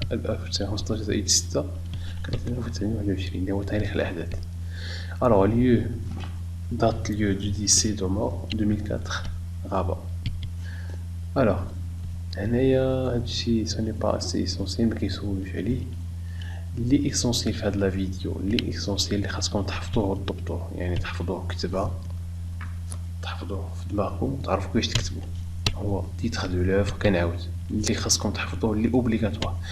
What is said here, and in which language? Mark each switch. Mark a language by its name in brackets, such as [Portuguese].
[Arabic] 1915 زائد 6 كتعطينا 1921 اللي هو تاريخ الأحداث. [French] alors lieu date lieu du décès de mort 2004 Rabat. alors [Arabic] هنايا هادشي [French] سوني با اسي اسونسيال [Arabic] مكيسولوش عليه. [French] لي اسونسيال [Arabic] في هاد لا فيديو، لي اسونسيال اللي خاصكم تحفظوه وتضبطوه، يعني تحفظوه كتابة، تحفظوه في دماغكم، تعرفوا كيفاش تكتبوا. هو [French] تيتر دو لوفر [Arabic] كنعاود اللي خاصكم تحفظوه اللي اوبليغاتوار.